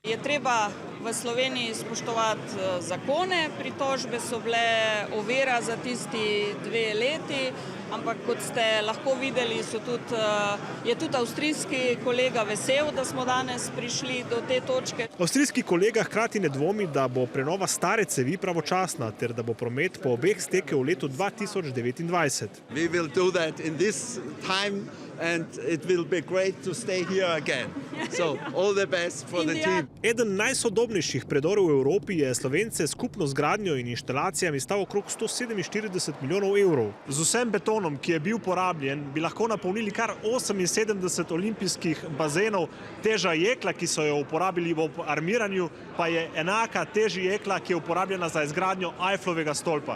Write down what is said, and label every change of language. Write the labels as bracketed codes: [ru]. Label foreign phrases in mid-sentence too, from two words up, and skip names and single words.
[sl] Je treba v Sloveniji spoštovati zakone, pritožbe so bile ovira za tisti 2 leti, ampak kot ste lahko videli, je tudi avstrijski kolega vesel, da smo danes prišli do te točke. Avstrijski kolega hkrati ne dvomi, da bo prenova stare cevi pravočasna, ter da bo promet po obeh stekel v letu 2029. [en] We will do that in this time. And it will be great to stay here again. So, all the best for the team. [sl] Eden najsodobnejših predorov v Evropi je Slovence skupno z gradnjo in inštalacijami stal okrog 147 milijonov evrov. Z vsem betonom, ki je bil porabljen, bi lahko napolnili kar 78 olimpijskih bazenov. Teža jekla, ki so jo uporabili v armiranju, pa je enaka teži jekla, ki je uporabljena za izgradnjo Eiffelovega stolpa.